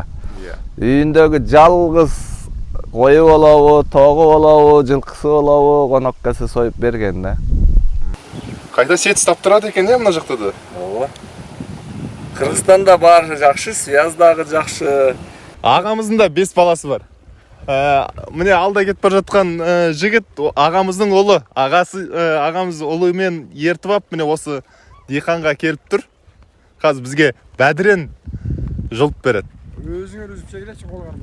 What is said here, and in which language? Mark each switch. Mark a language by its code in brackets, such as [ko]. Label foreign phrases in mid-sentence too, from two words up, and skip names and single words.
[ky] Үйүндөгү жалгыз кою болобу, тогу болобу, жылкысы болобу, конок келсе союп берген да. Кайда сет стап турат экен да мына жакта да. Ооба. Кыргызстанда баары жакшы, связь дагы жакшы. [kk] Ағамыздың да 5 баласы бар. міне алда кетіп бара жатқан жігіт ағамыздың ұлы. Ағамыз ұлымен ертіп алып, міне осы диқанға келіп тұр. Қазір бізге бәдірен жұлып береді. Өзіңер үзіп жегелеші қолғарым.